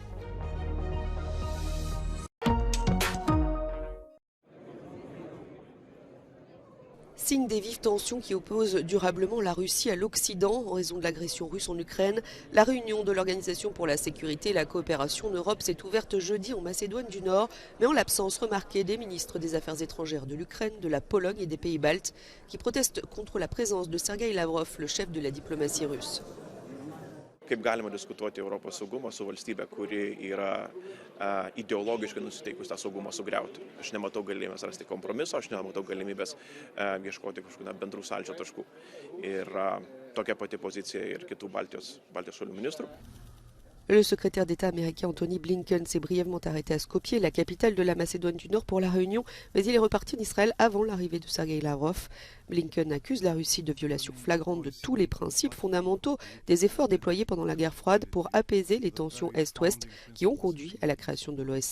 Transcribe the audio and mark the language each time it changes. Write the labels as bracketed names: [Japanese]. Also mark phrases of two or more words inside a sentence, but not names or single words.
[French] Signe des vives tensions qui opposent durablement la Russie à l'Occident en raison de l'agression russe en Ukraine, la réunion de l'Organisation pour la sécurité et la coopération en Europe s'est ouverte jeudi en Macédoine du Nord, mais en l'absence remarquée des ministres des Affaires étrangères de l'Ukraine, de la Pologne et des pays baltes, qui protestent contre la présence de Sergueï Lavrov, le chef de la diplomatie russe. [Lithuanian] Kaip galima diskutuoti Europos saugumą su valstybe, kuri yra ideologiškai nusiteikus tą saugumą sugriauti. Aš nematau galimybės rasti kompromiso, aš nematau galimybės ieškoti kažkokių bendrų sąlyčio taškų. Ir tokia pati pozicija ir kitų Baltijos šalių ministrų. [French] Le secrétaire d'État américain Anthony Blinken s'est brièvement arrêté à Skopje, la capitale de la Macédoine du Nord, pour la réunion, mais il est reparti en Israël avant l'arrivée de Sergueï Lavrov. Blinken accuse la Russie de violation flagrante de tous les principes fondamentaux des efforts déployés pendant la guerre froide pour apaiser les tensions Est-Ouest qui ont conduit à la création de l'OSCE.